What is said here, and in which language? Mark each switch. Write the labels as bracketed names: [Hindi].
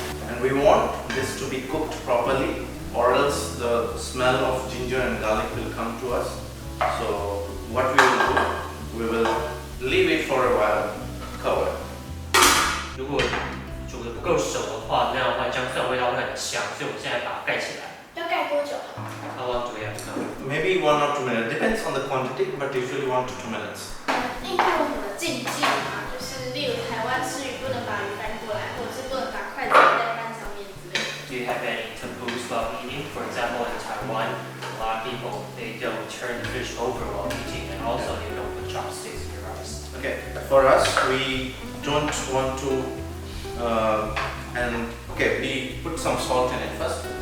[English] And we want this to be cooked properly, or else the smell of ginger and garlic will come to us. So what we will do, we will leave it for a while, cover. [Chinese] 如果煮的不够熟的话，那样的话姜蒜味道会很香，所以我们现在把它盖起来。要盖多久？ [English] How long do we have to cook? Maybe 1 or 2 minutes, depends on the quantity, but usually 1 to 2 minutes. [Chinese] 印度有什么禁忌吗？就是例如台湾吃鱼不能把鱼翻过来，或者是不能把筷子在饭上面之类的。 [English] Do you have any taboos while eating? For example, in Taiwan, a lot of people they don't turn the fish over while eating, and also they don't put chopsticks in your rice. Okay, for us, we don't want to, and okay, we put some salt in it first.